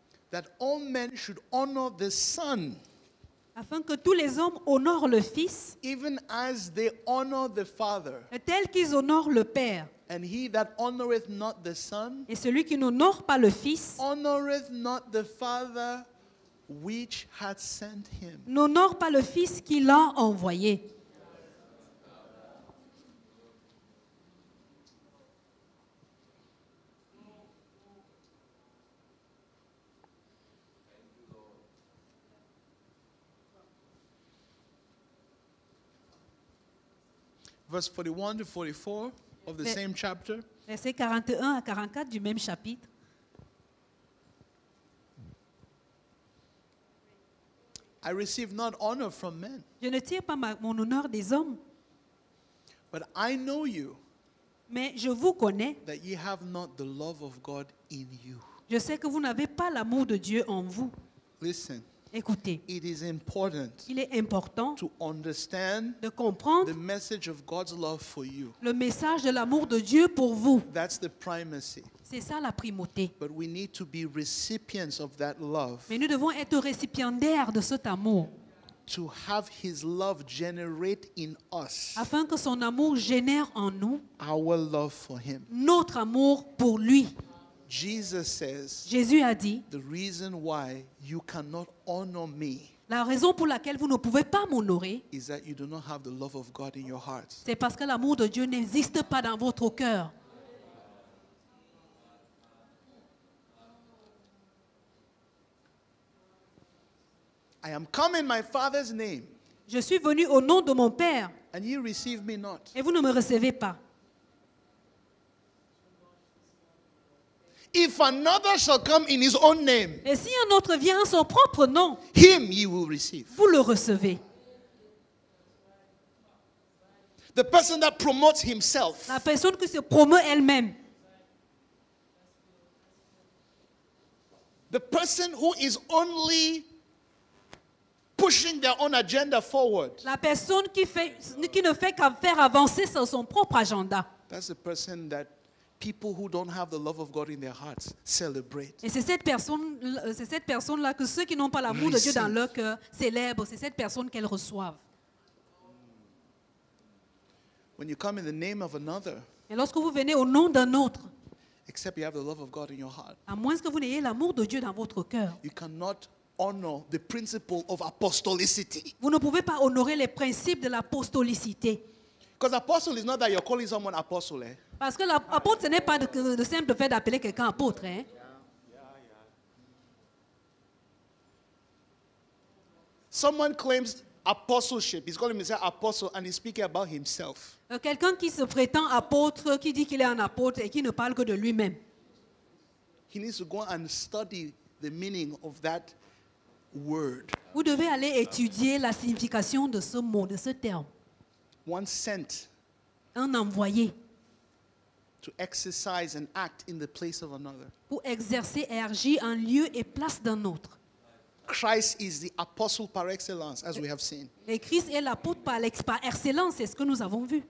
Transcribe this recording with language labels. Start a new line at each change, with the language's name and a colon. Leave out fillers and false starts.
English: That all men should honor the Son,
French: Afin que tous les hommes honorent le Fils,
English: even as they honor the Father.
French: tel qu'ils honorent le Père.
English: And he that honoreth not the Son,
French: Et celui qui n'honore pas le Fils,
English: honoreth not the Father which hath sent him.
French: n'honore pas le Fils qui l'a envoyé.
English: Verse 41 to 44 of the
French: Ve-
English: same chapter.
French: Versets 41 à 44 du même chapitre.
English: I receive not honor from men,
French: Je ne tire pas mon honneur des hommes,
English: but I know you,
French: mais je vous connais.
English: that ye have not the love of God in you.
French: Je sais que vous n'avez pas l'amour de Dieu en vous.
English: Listen,
French: Écoutez,
English: it is important
French: il est important
English: to understand
French: de comprendre
English: the message of God's love for you.
French: le message de l'amour de Dieu pour vous.
English: That's the primacy.
French: C'est ça la primauté.
English: But we need to be recipients of that love,
French: Mais nous devons être récipiendaires de cet amour,
English: to have his love generate in us
French: afin que son amour génère en nous
English: our love for him.
French: notre amour pour lui.
English: Jesus says,
French: Jésus a dit,
English: the reason why you cannot honor me
French: la raison pour laquelle vous ne pouvez pas m'honorer,
English: is that you do not have the love of God in your hearts.
French: c'est parce que l'amour de Dieu n'existe pas dans votre cœur.
English: I am come in my Father's name,
French: Je suis venu au nom de mon Père
English: and ye receive me not.
French: et vous ne me recevez pas.
English: If another shall come in his own name,
French: Et si un autre vient en son propre nom,
English: him ye will receive.
French: vous le recevez.
English: The person that promotes himself,
French: La personne qui se promeut elle-même,
English: the person who is only pushing their own agenda forward.
French: La personne qui ne fait qu'à faire avancer son propre agenda.
English: That's the person that people who don't have the love of God in their hearts celebrate.
French: Et c'est cette personne-là que ceux qui n'ont pas l'amour de Dieu dans leur cœur célèbrent. C'est cette personne qu'elles reçoivent.
English: When you come in the name of another,
French: Et lorsque vous venez au nom d'un autre,
English: except you have the love of God in your heart,
French: à moins que vous n'ayez l'amour de Dieu dans votre cœur,
English: you cannot honor the principle of apostolicity.
French: vous ne pouvez pas honorer les principes de l'apostolicité.
English: Because apostle is not that you're calling someone apostle.
French: Parce que l'apôtre, ce n'est pas le simple fait d'appeler quelqu'un apôtre. Hein.
English: Someone claims apostleship. He's calling himself apostle and he's speaking about himself.
French: Quelqu'un qui se prétend apôtre, qui dit qu'il est un apôtre et qui ne parle que de lui-même.
English: He needs to go and study the meaning of that word.
French: Vous devez aller étudier la signification de ce mot, de ce terme.
English: One sent
French: Un envoyé
English: to exercise and act in the place of another.
French: pour exercer et agir en lieu et place d'un autre.
English: Christ is the apostle par excellence, as we have seen.
French: Et Christ est l'apôtre par excellence, c'est ce que nous avons vu.